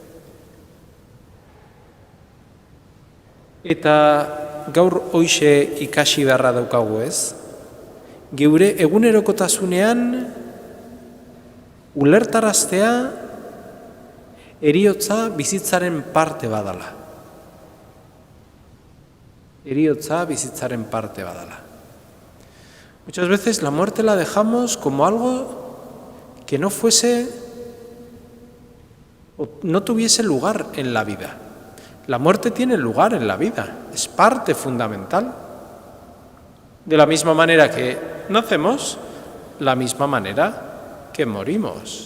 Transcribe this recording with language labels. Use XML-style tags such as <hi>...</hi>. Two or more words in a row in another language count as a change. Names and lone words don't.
<eu>Eta gaur hoixe ikasi beharra daukagu ez. Geure egunerokotasunean ulertaraztea heriotza bizitzaren parte badala. Heriotza bizitzaren parte badala.</eu> <es>Muchas veces la muerte la dejamos como algo que no fuese o no tuviese lugar en la vida. La muerte tiene lugar en la vida, es parte fundamental. De la misma manera que nacemos, la misma manera que morimos.</es>